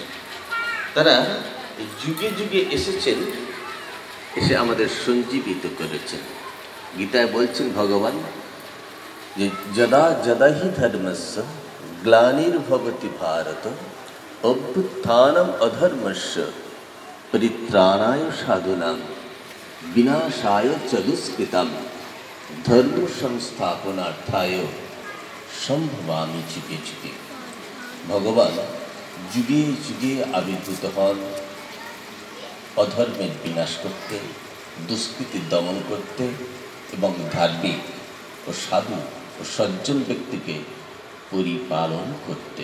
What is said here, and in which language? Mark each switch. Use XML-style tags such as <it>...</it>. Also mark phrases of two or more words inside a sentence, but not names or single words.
<bn>তারা যুগে যুগে এসেছেন, এসে আমাদের সঞ্জীবিত করেছেন। গীতায় বলছেন ভগবান যে</bn> <sa>যদা যদা হি ধর্মস্য গ্লানির্ভবতি ভারত অভ্যুত্থানম অধর্মস্য পরিত্রাণায় সাধুনাং বিনাশায় চ দুষ্কৃতম ধর্ম সংস্থাপনার্থায় সম্ভবামি যুগে যুগে।</sa> <bn>ভগবান যুগে যুগে আবির্ভূত হন অধর্মের বিনাশ করতে, দুষ্কৃতি দমন করতে এবং ধার্মিক ও সাধু ও সজ্জন ব্যক্তিকে পরিপালন করতে।</bn>